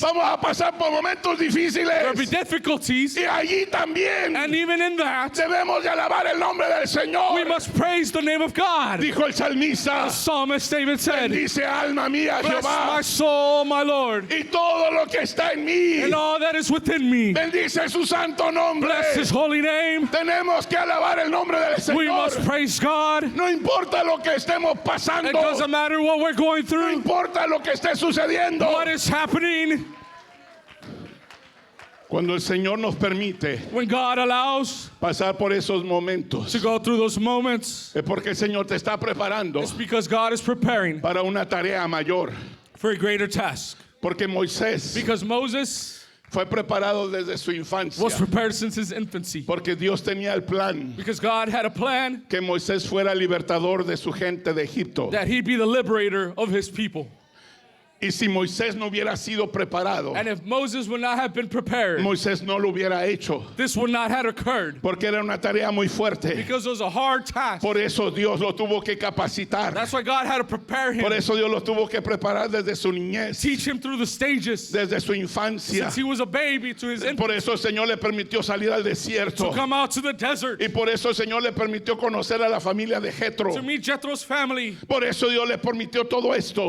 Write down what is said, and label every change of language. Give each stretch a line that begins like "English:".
Spanish: vamos a pasar por momentos
English: There'll be
Spanish: difíciles
English: difficulties,
Spanish: y allí también
English: and even in that,
Spanish: debemos de alabar el nombre del
English: we
Spanish: Señor.
English: must praise the name of God.
Spanish: Dijo el salmista,
English: Psalmist David said,
Spanish: bendice alma mía
English: bless my
Spanish: Jehová
English: soul, my Lord,
Spanish: y todo lo que está en mí,
English: and all that is within me.
Spanish: bendice su santo nombre.
English: Bless his holy name.
Spanish: Tenemos que alabar el nombre del
English: We must
Spanish: Señor.
English: praise God.
Spanish: No importa lo que estemos
English: It
Spanish: pasando,
English: doesn't matter what we're going
Spanish: no
English: through,
Spanish: importa lo que esté sucediendo.
English: what is happening.
Spanish: Cuando el Señor nos permite
English: When God allows
Spanish: pasar por esos momentos,
English: to go through those moments,
Spanish: es porque el Señor te está preparando
English: it's because God is preparing
Spanish: para una tarea mayor.
English: for a greater task.
Spanish: Porque Moisés
English: Because Moses
Spanish: fue preparado desde su infancia.
English: was prepared since his infancy.
Spanish: Porque Dios tenía el plan
English: Because God had a plan
Spanish: que Moisés fuera libertador de su gente de Egipto.
English: that he'd be the liberator of his people.
Spanish: Y si Moisés no hubiera sido preparado,
English: And if Moses would not have been prepared,
Spanish: Moisés no lo hubiera hecho,
English: this would not have occurred.
Spanish: porque era una tarea muy fuerte.
English: Because it was a hard task.
Spanish: Por eso Dios lo tuvo que capacitar.
English: That's why God had to prepare him.
Spanish: Por eso Dios lo tuvo que preparar desde su niñez,
English: Teach him through the stages.
Spanish: desde su infancia.
English: Since he was a baby to his infant.
Spanish: Por eso el Señor le permitió salir al
English: To
Spanish: desierto.
English: come out to the desert.
Spanish: Y por eso el Señor le permitió conocer a la familia de Jetro.
English: To meet Jethro's family.
Spanish: Por eso Dios le permitió todo esto.